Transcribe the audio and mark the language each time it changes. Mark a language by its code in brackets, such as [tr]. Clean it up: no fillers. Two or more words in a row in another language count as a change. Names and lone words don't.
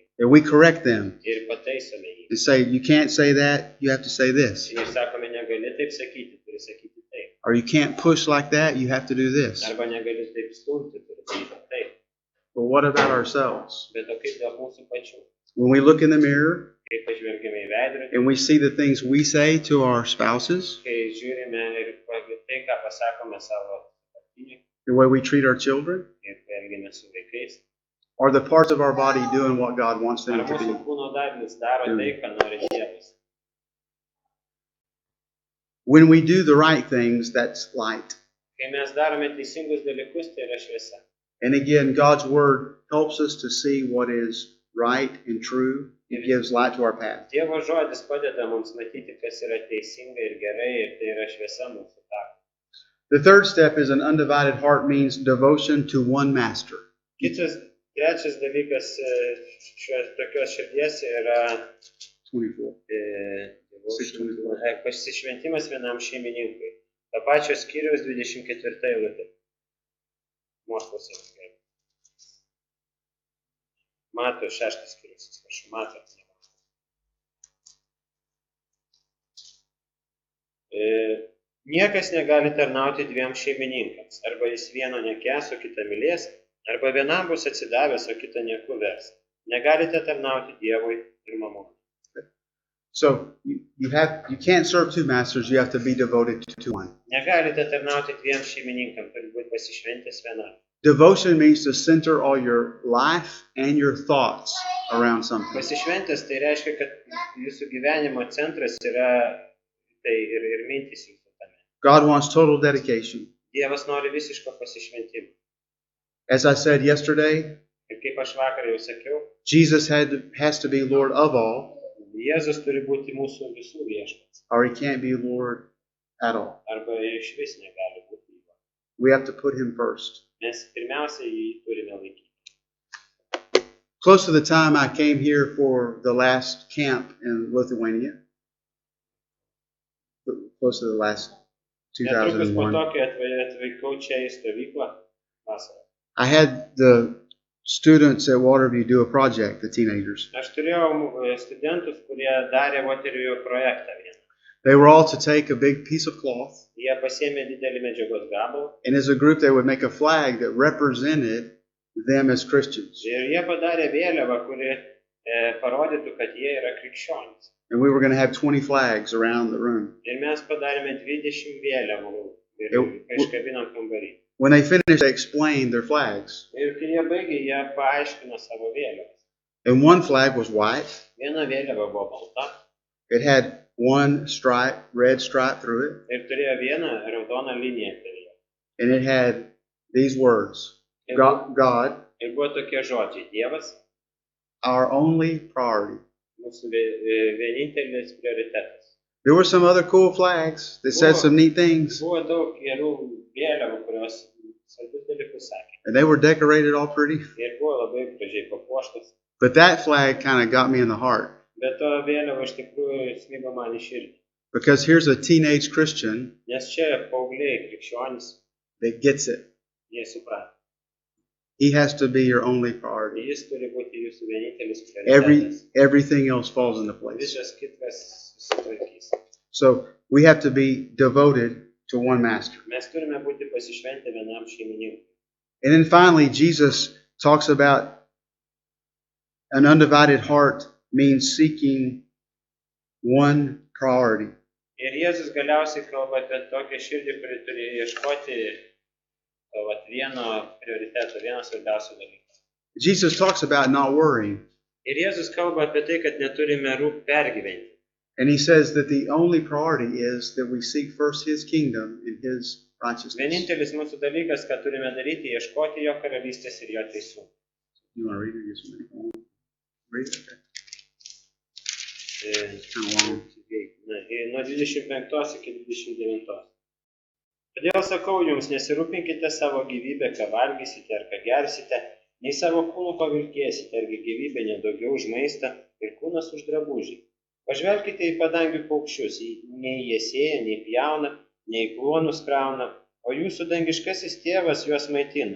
[en] And we correct them [lt] Ir pataisome jį. [en] and say, you can't say that, you have to say this. [lt] Ir sakome, negali taip sakyti, turi sakyti taip. [en] Or you can't push like that, you have to do this. [lt] Arba negali taip stumti, turi daryti taip. [en] But what about ourselves? [lt] Bet o kaip dėl mūsų pačių? [en] When we look in the mirror [lt] Kai pažvelgime į veidrodį, [en] and we see the things we say to our spouses, [lt] kai žiūrime ir tai, ką pasakome savo partiniui [en] the way we treat our children, [lt] ir kai elgiame su vaikais, [en] are the parts of our body doing what God wants them [lt] ar [en] to [lt] mūsų [en] be? [lt] kūno dalis daro tai, ką nori Dievas. [en] When we do the right things, that's light. [lt] Kai mes darome teisingus dalykus, tai yra šviesa. [en] And again, God's Word helps us to see what is right and true. It gives light to our path. [lt] Dievo žodis padeda mums matyti, kas yra teisinga ir gerai, ir tai yra šviesa mūsų takui. [en] The third step is an undivided heart means devotion to one master. [lt] Trečias dalykas šios tokios širdies yra 24. pasišventimas vienam šeimininkui. To pačio skyriaus 24 eilutė. Mato 6 skyrius, atsiprašau, mato. Niekas negali tarnauti dviem šeimininkams. Arba jis vieno nekęs, o kitą mylės, arba vienam bus atsidavęs, o kitą nieku vers. Negalite tarnauti Dievui ir mamonai. [en] So you can't serve two masters, you have to be devoted to one. [lt] Negalite tarnauti dviem šeimininkams, turi būti pasišventęs vienam. [en] Devotion means to center all your life and your thoughts around something. [lt] Pasišventęs tai reiškia, kad jūsų gyvenimo centras yra tai ir mintys jūsų tame. [en] God wants total dedication. [lt] Dievas nori visiško pasišventimo. [en] As I said yesterday, [lt] Ir kaip aš vakar jau sakiau, [en] Jesus has to be Lord of all, [lt] Jėzus turi būti mūsų visų viešpats. [en] or he can't be Lord at all. [lt] Arba iš vis negali būti jo. [en] We have to put him first. [lt] Mes pirmiausia jį turime laikyti. [en] Close to the time I came here for the last camp in Lithuania, close to the last [lt] Netrukus po 2001, to, kai atvykau čia į stovyklą vasarą. [en] I had the students at Waterview do a project, the teenagers. [lt] Aš turėjau studentus, kurie darė Waterview projektą vieną. [en] They were all to take a big piece of cloth, [lt] Jie pasiėmė didelį medžiagos gabalą [en] and as a group they would make a flag that represented them as Christians. [lt] ir jie padarė vėliavą, kuri parodytų, kad jie yra krikščionys. [en] And we were going to have 20 flags around the room. [lt] Ir mes padarėme 20 vėliavų ir iškabinom kambarį. [en] When they finished, they explained their flags. [lt] Ir kai jie baigė, jie paaiškino savo vėliavas. [en] And one flag was white. [lt] Viena vėliava buvo balta [en] It had one stripe, red stripe through it. [lt] ir turėjo vieną raudoną liniją kelyje. [en] And it had these words. God, [lt] Ir buvo tokie žodžiai: Dievas, [en] our only priority. [lt] mūsų vienintelis prioritetas. [en] There were some other cool flags that said some neat things. [lt] Buvo daug gerų vėliavų, kurios svarbius dalykus sakė. [en] And they were decorated all pretty. [lt] Ir buvo labai gražiai papuoštos. [en] But that flag kind of got me in the heart. [lt] Bet to vėliava iš tikrųjų smigo man į širdį. [en] Because here's a teenage Christian [lt] Nes čia paaugliai krikščionys, [en] that gets it. [lt] jie supranta. [en] He has to be your only priority. [lt] Jis turi būti jūsų vienintelis prioritetas. [en] Everything else falls into place. [lt] Visas kitas susitvarkys. [en] So we have to be devoted to one master. [lt] Mes turime būti pasišventę vienam šeimininkui. [en] And then finally, Jesus talks about an undivided heart means seeking one priority. [lt] Ir Jėzus galiausiai kalba apie tokią širdį, kuri turi ieškoti vieno prioriteto, vieno svarbiausio dalyko. [en] Jesus talks about not worrying. [lt] Ir Jėzus kalba apie tai, kad neturime pergyventi. [en] And he says that the only priority is that we seek first his kingdom and his righteousness. [lt] Vienintelis mūsų dalykas, ką turime daryti, ieškoti jo karalystės ir jo teisumo. [en] You want to read it? Yes, read it. Okay. It's kind of long. [lt] Nuo 25 iki 29. Todėl sakau jums, nesirūpinkite savo gyvybę, ką valgysite ar ką gersite, nei savo kūnų pavilkėsite, argi gyvybė nedaugiau už maistą ir kūnas už drabužį. Pažvelkite į padangių paukščius, nei jie sėja, nei pjauna, nei kluonus krauna, o jūsų dangiškasis tėvas juos maitina.